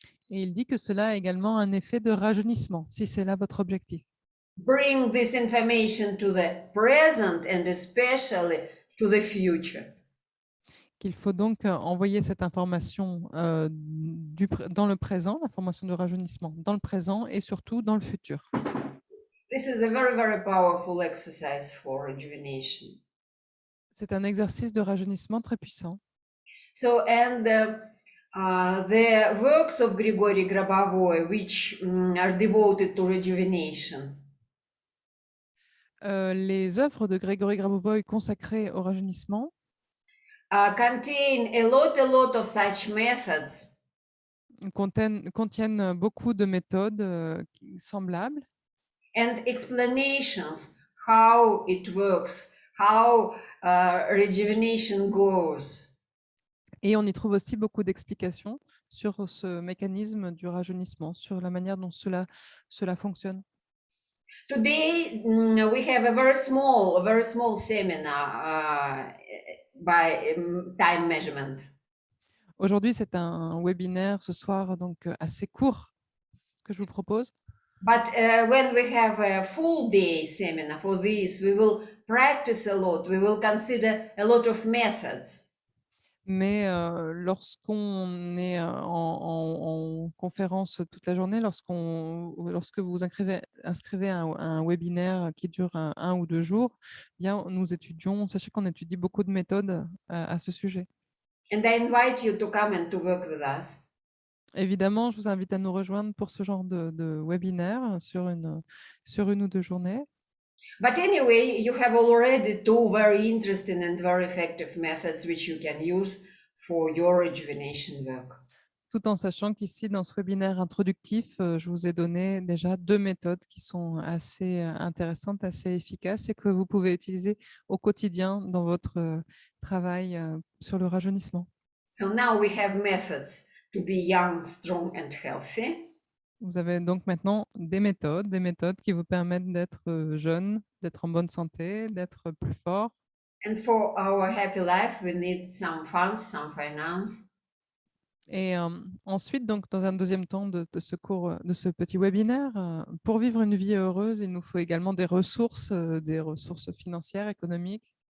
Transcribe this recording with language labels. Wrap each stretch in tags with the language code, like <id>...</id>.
<fr>Et il dit que cela a également un effet de rajeunissement, si c'est là votre objectif.</fr> <en>Bring this information to the present and especially to the future.</en> <fr>Qu'il faut donc envoyer cette information dans le présent, l'information de rajeunissement dans le présent et surtout dans le futur.</fr> <en>This is a very, very powerful exercise for rejuvenation.</en> <fr>C'est un exercice de rajeunissement très puissant.</fr> <en>So, and the works of Grigory Grabovoi, which are devoted to rejuvenation,</en> <fr>Les œuvres de Grégory Grabovoi consacrées au rajeunissement</fr> <en>contain a lot of such methods.</en> <fr>contiennent beaucoup de méthodes semblables</fr> <en>And explanations how it works, how rejuvenation goes.</en> <fr>et on y trouve aussi beaucoup d'explications sur ce mécanisme du rajeunissement, sur la manière dont cela fonctionne.</fr> <en>Today we have a very small seminar by time measurement.</en> <fr>Aujourd'hui, c'est un webinaire ce soir donc assez court que je vous propose.</fr> <en>But when we have a full day seminar for this, we will practice a lot. We will consider a lot of methods.</en> <fr>Mais lorsqu'on est en conférence toute la journée, lorsque vous vous inscrivez à un webinaire qui dure 1 ou 2 jours, bien, sachez qu'on étudie beaucoup de méthodes à ce sujet.</fr> <en>And I invite you to come and to work with us.</en> <fr>Évidemment, je vous invite à nous rejoindre pour ce genre de webinaire sur une ou 2 journées.</fr> <en>But anyway, you have already 2 very interesting and very effective methods which you can use for your rejuvenation work.</en> <fr>Tout en sachant qu'ici, dans ce webinaire introductif, je vous ai donné déjà 2 méthodes qui sont assez intéressantes, assez efficaces et que vous pouvez utiliser au quotidien dans votre travail sur le rajeunissement.</fr> <en>So now we have methods to be young, strong and healthy.</en> <fr>Vous avez donc maintenant des méthodes qui vous permettent d'être jeune, d'être en bonne santé, d'être plus fort.</fr> <en>And for our happy life, we need some funds, some finance.</en> <fr>Et ensuite, donc, dans un deuxième temps de ce cours, de ce petit webinaire, pour vivre une vie heureuse, il nous faut également des ressources financières, économiques.</fr>